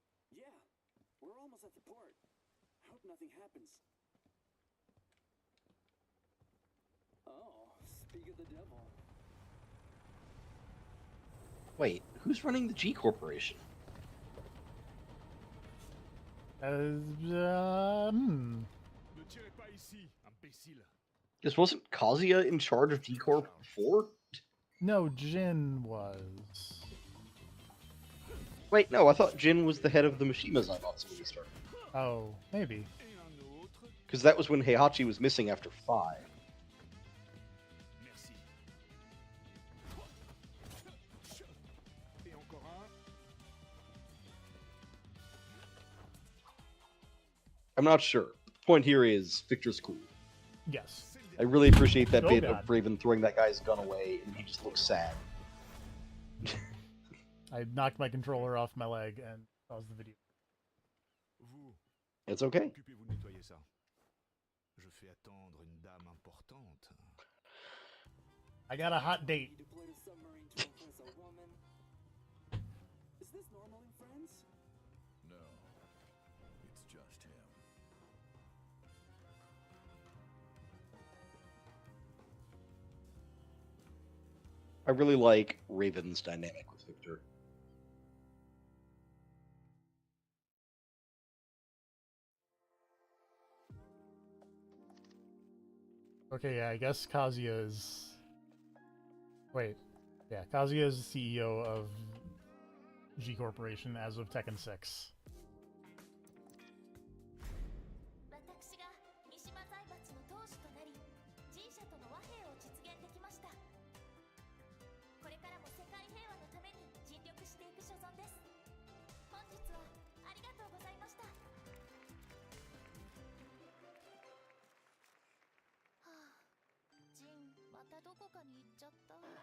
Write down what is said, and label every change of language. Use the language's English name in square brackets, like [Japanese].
[English] Yeah, we're almost at the port. Hope nothing happens. Oh, speak of the devil. Wait, who's running the G Corporation? [French] Ne tirez pas ici, imbécile. [English] This wasn't Kazuya in charge of G Corp before? No, Jin was. Wait, no, I thought Jin was the head of the Mishima Zaibatsu when he started. Oh, maybe. [French] Et un autre. [English] Because that was when Heihachi was missing after 5. [French] Merci. Et encore un. [English] I'm not sure. Point here is, Victor's cool. Yes. I really appreciate that Oh, bit God. of Raven throwing that guy's gun away, and he just looks sad. I knocked my controller off my leg and paused the video. [French] Vous, [English] It's okay. [French] occupez-vous de nettoyer ça. Je fais attendre une dame importante. [English] I got a hot date. You deployed a submarine to impress a woman. Is this normal in France? No, it's just him. I really like Raven's dynamic with Victor. Okay, yeah, I guess Kazuya is... Wait. Yeah, Kazuya is the CEO of G Corporation as of Tekken 6. [Japanese] 私が三島財閥の当主となり G 社との和平を実現できました。これからも世界平和のために尽力していく所存です。本日はありがとうございました。はあ、ジンまたどこかに行っちゃった。